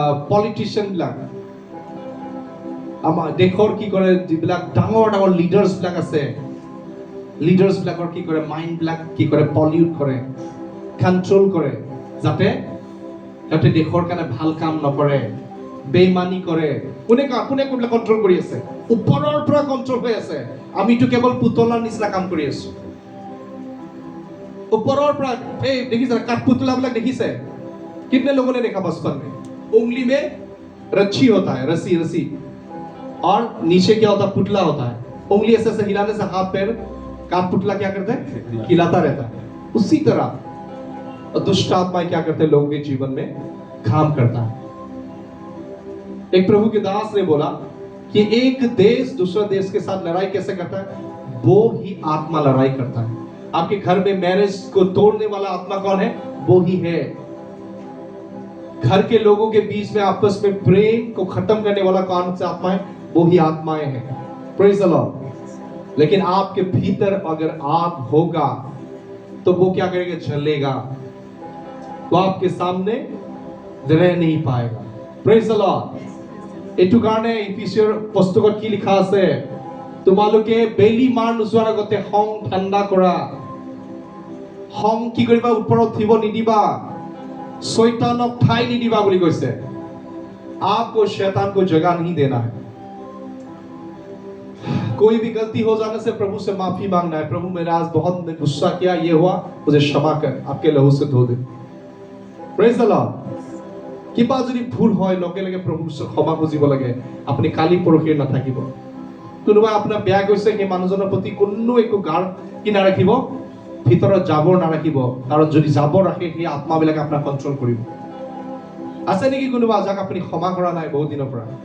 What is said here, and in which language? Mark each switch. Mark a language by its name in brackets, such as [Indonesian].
[Assamese] Politician বিলাক, আমাৰ দেশৰ কি কৰে, যিবিলাক ডাঙৰ ডাঙৰ লিডাৰ্ছ বিলাক আছে, লিডাৰ্ছ বিলাকৰ কি কৰে, মাইণ্ড বিলাক কি কৰে, পলিউট কৰে, কণ্ট্ৰল কৰে, যাতে সিহঁতে দেশৰ কাৰণে ভাল কাম নকৰে, বেইমানি কৰে। কোনে কোনবিলাক কণ্ট্ৰল কৰি আছে? ওপৰৰ পৰা কণ্ট্ৰল হৈ আছে। আমিতো কেৱল পুতলাৰ নিচিনা কাম কৰি আছো। ওপৰৰ পৰা এই দেখিছে কাঠপুতলাবিলাক দেখিছে? [Hindi] कितने लोगों ने देखा बचपन में? उंगली में रस्सी होता है, रस्सी, और नीचे क्या होता है, पुतला होता है। उंगली ऐसे ऐसे हिलाने से हाथ पैर काठपुतला क्या करते हैं, हिलाता रहता है। उसी तरह दुष्ट आत्मा क्या करते हैं, लोगों के जीवन में काम करता है। एक प्रभु के दास ने बोला कि एक देश दूसरे देश के साथ लड़ाई कैसे करता है? वो ही आत्मा लड़ाई करता है। आपके घर में मैरिज को तोड़ने वाला आत्मा कौन है? वो ही है। घर के लोगों के बीच में आपस में प्रेम को खत्म करने वाला कौन सा आत्मा है? वो ही आत्माएं हैं। [English] Praise the Lord. [Hindi] लेकिन आपके भीतर अगर आग होगा तो वो क्या करेगा, जलेगा, वो आपके सामने रह नहीं पाएगा। [English] Praise the Lord. [Assamese] এইটো কাৰণে ইফিচিয়াৰ পুস্তকত কি লিখা আছে, তোমালোকে বেলি মাৰ নোযোৱাৰ আগতে খং ঠাণ্ডা কৰা। খং কি কৰিবা, ওপৰত উঠিব নিদিবা, शैतानक ठाई नहीं दिवा बोली কৈছে। [Hindi] आपको शैतान को जगह नहीं देना है। कोई भी गलती हो जाने से प्रभु से माफी मांगना है। प्रभु मैंने आज बहुत गुस्सा किया, ये हुआ, मुझे क्षमा कर, आपके लहू से धो दे। [English] Praise the Lord. [Assamese] কিবা যদি ভুল হয় লগে লগে প্ৰভুৰ ওচৰত ক্ষমা খুজিব লাগে। আপুনি কালি পৰহি নাথাকিব। কোনোবা আপোনাৰ বেয়া কৈছে, সেই মানুহজনৰ প্ৰতি কোনো একো গাৰ কি নাৰাখিব, ভিতৰত জাবৰ নাৰাখিব। কাৰণ যদি জাবৰ ৰাখে, সেই আত্মাবিলাকে আপোনাক কণ্ট্ৰল কৰিব। আছে নেকি কোনোবা যাক আপুনি ক্ষমা কৰা নাই বহুত দিনৰ পৰা?